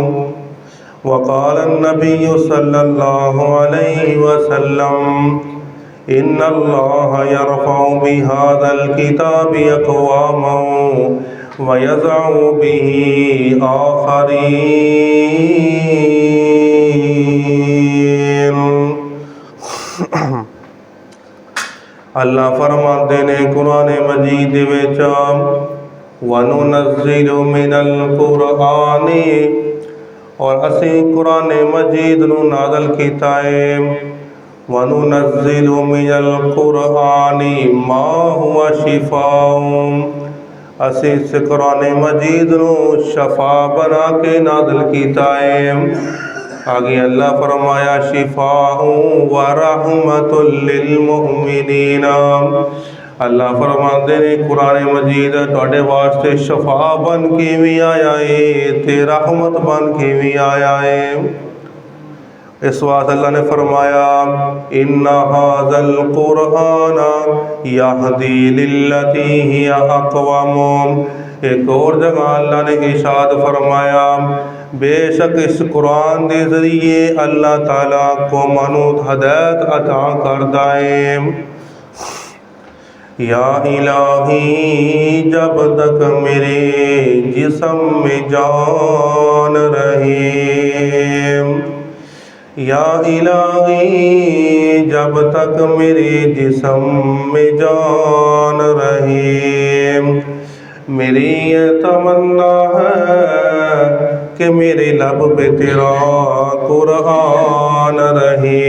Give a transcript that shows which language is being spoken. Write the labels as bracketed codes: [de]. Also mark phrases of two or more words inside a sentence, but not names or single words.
[ar] وقال النبي صلى الله عليه وسلم: إن الله يرفع بهذا الكتاب أقواما ويضع به آخرين. [pa] اللہ فرماتے نے قرآن مجید وچ [ar] وننزل من القرآن, [pa] اور اسی قرآن مجید نوں نازل کیتا ہے. [ar] وننزل من القرآن ما هو شفاء, [pa] اسی اس قرآن مجید نوں شفا بنا کے نازل کیتا ہے. اگے اللہ فرمایا [ar] شفاء ورحمة للمؤمنين. [pa] اللہ فرماتے نے قرآن مجید تہاڈے واسطے شفا بن کے بھی آیا ہے تے رحمت بن کے بھی آیا ہے. اس واسطے اللہ نے فرمایا [ar] إن هذا القرآن يهدي للتي هي أقوم. [pa] ایک اور جگہ اللہ نے ارشاد فرمایا بیشک اس قرآن کے ذریعے اللہ تعالیٰ کو مانو ہدایت عطا کردا ہے. [ur] یا الٰہی جب تک میرے جسم میں جان رہے، یا الٰہی جب تک میرے جسم میں جان رہے، میری یہ تمنا ہے کہ میرے لب پہ تیرا قرآن رہے.